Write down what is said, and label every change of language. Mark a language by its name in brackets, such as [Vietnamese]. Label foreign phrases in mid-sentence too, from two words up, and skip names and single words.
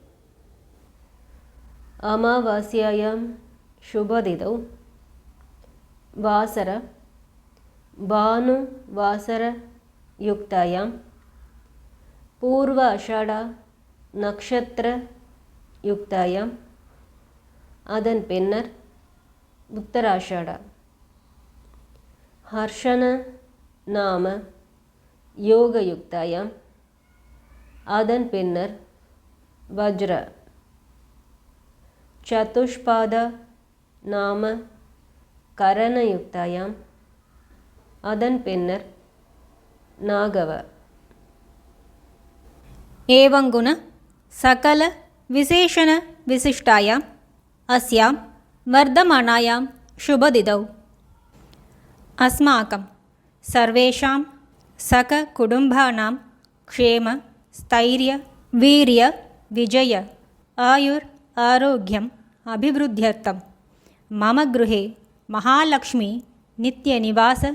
[Sanskrit] अमावास्यायां शुभदिनौ वासर भानुवासरयुक्तायां पूर्व आषाढ़ नक्षत्र युक्तायां [Tamil] அதன் பின்னர் [Sanskrit] உத்தராஷாட हर्षण नाम योगयुक्तायां [Tamil] அதன் பின்னர் [Sanskrit] वज्र चतुष्पाद नाम करणयुक्तायां [Tamil] அதன் பின்னர் [Sanskrit] நாகவ. एवंगुण सकल विशेषण विशिष्टायां अस्यां वर्धमानायां शुभदिनौ अस्माकं सर्वेषां सककुटुम्बानां क्षेम स्थैर्य वीर्य विजय आयुर् आरोग्यम् अभिवृद्ध्यर्थं मम गृहे महालक्ष्मी नित्यनिवास